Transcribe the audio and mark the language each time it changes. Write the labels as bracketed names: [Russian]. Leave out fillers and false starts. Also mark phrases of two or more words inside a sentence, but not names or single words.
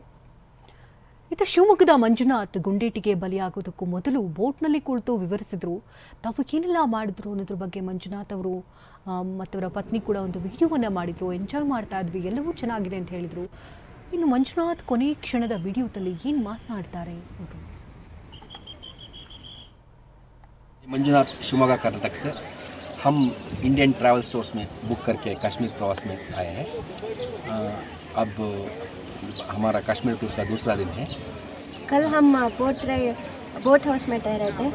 [Kannada] ಇತ್ತ ಶಿವಮೊಗ್ಗದ ಮಂಜುನಾಥ್ ಗುಂಡೇಟಿಗೆ ಬಲಿಯಾಗೋದಕ್ಕೂ ಮೊದಲು ಬೋಟ್ನಲ್ಲಿ ಕುಳಿತು ವಿವರಿಸಿದ್ರು ತಾವು ಏನೆಲ್ಲ ಮಾಡಿದ್ರು ಅನ್ನೋದ್ರ ಬಗ್ಗೆ. ಮಂಜುನಾಥ್ ಅವರು ಮತ್ತವರ ಪತ್ನಿ ಕೂಡ ಒಂದು ವಿಡಿಯೋವನ್ನ ಮಾಡಿದ್ರು. ಎಂಜಾಯ್ ಮಾಡ್ತಾ ಇದ್ವಿ, ಎಲ್ಲವೂ ಚೆನ್ನಾಗಿದೆ ಅಂತ ಹೇಳಿದ್ರು. ಇನ್ನು ಮಂಜುನಾಥ್ ಕೊನೆ ಕ್ಷಣದ ವಿಡಿಯೋದಲ್ಲಿ ಏನು ಮಾತನಾಡ್ತಾರೆ ಅವರು. [Hindi] मंजुनाथ शिवमोगा कर्नाटक से हम इंडियन ट्रैवल स्टोर्स में बुक करके कश्मीर प्रवास में आए हैं। अब हमारा कश्मीर टूर का दूसरा दिन है। कल हम बोट हाउस में ठहरे थे।